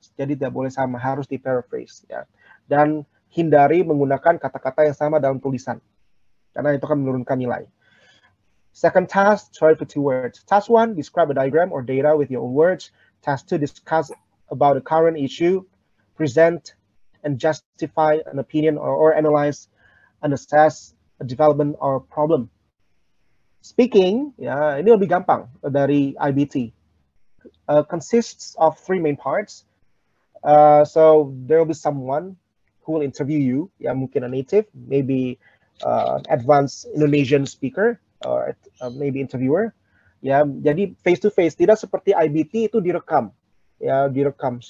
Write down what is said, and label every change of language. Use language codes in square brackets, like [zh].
[id] Jadi tidak boleh sama, harus di paraphrase, ya. Dan hindari menggunakan kata-kata yang sama dalam tulisan, karena itu akan menurunkan nilai. [en] Second task, try for 2 words. Task 1, describe a diagram or data with your own words. Task 2, discuss about a current issue, present and justify an opinion or analyze and assess a development or problem. [id] Speaking, ya ini lebih gampang dari IBT. [en] Consists of 3 main parts. So there will be someone who will interview you, [id] ya mungkin [en] a native, maybe advanced Indonesian speaker, or maybe interviewer. [id] Ya, jadi [en] face to face, [id] tidak seperti IBT itu direkam, ya direkam.